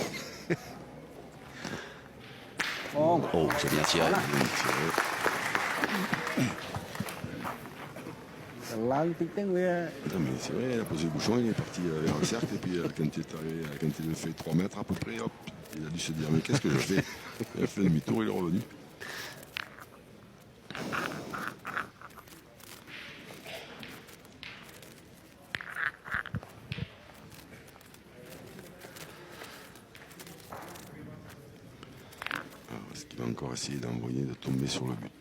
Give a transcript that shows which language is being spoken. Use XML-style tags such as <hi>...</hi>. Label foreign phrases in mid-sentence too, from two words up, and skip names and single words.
<fr>Oh, c'est bien tiré.</fr> <vi>Lan tí tiếng Việt.</vi> <fr>Non, mais c'est vrai, il a posé le bouchon, il est parti vers le cercle, et puis quand il est arrivé, quand il a fait 3 mètres à peu près, hop, il a dû se dire, mais qu'est-ce que je fais? Il a fait demi-tour, il est revenu. Alors, est-ce qu'il va encore essayer d'envoyer, de tomber sur le but?</fr>